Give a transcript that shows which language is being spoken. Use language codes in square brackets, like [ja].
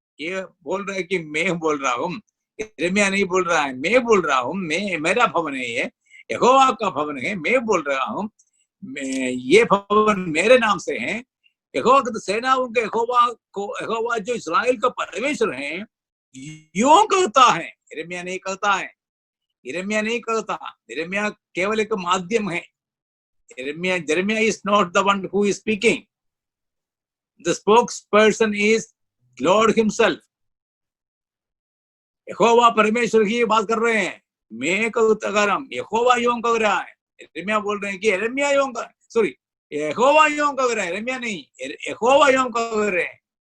[hi] ये बोल रहे हैं कि मैं बोल रहा हूँ, यिर्मयाह नहीं बोल रहा है, मैं बोल रहा हूँ, मैं, मेरा भवन है ये, यहोवा का भवन है, मैं बोल रहा हूँ, ये भवन मेरे नाम से है। यहोवा तो सेनाओं के यहोवा जो इस्राएल का परमेश्वर है यूं कहता है। यिर्मयाह नहीं कहता है, यिर्मयाह नहीं कहता, यिर्मयाह केवल एक माध्यम है। [en] Jeremiah is not the one who is speaking. The spokesperson is Lord himself. [hi] यहोवा परमेश्वर ही बात कर रहे हैं, मैं कहूँ यहोवा यूं कह रहा है। यिर्मयाह बोल रहे हैं कि यिर्मयाह यूं कह, सॉरी यहोवा यूं कह रहा है, यिर्मयाह नहीं, यहोवा यूं कह रहे हैं।